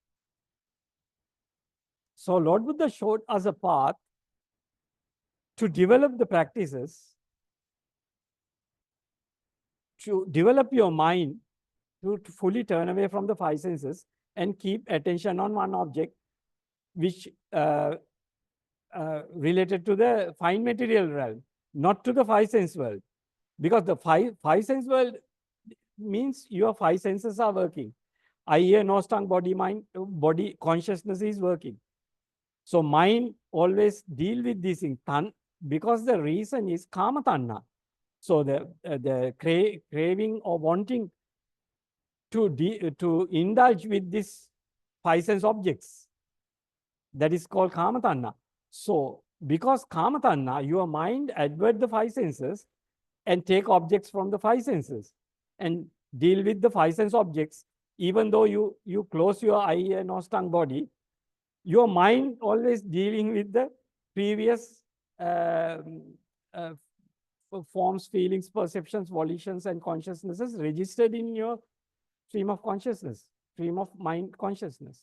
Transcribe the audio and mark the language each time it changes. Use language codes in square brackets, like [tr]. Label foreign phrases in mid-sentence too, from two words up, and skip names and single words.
[en] So Lord Buddha showed us a path to develop the practices to develop your mind to fully turn away from the five senses and keep attention on one object, which related to the fine material realm, not to the five sense world. Because the five sense world means your five senses are working. Eye, ear, nose, tongue, body, mind, body consciousness is working. So mind always deal with these things. Because the reason is [pi] kama tanha. [en] So the craving or wanting to indulge with these five sense objects, that is called [pi] kama tanha. [en] So because [pi] kama tanha, [en] your mind advert the five senses and take objects from the five senses and deal with the five sense objects. Even though you close your eye, ear, nose, tongue, body, your mind always dealing with the previous forms, feelings, perceptions, volitions, and consciousnesses registered in your stream of consciousness, stream of mind consciousness.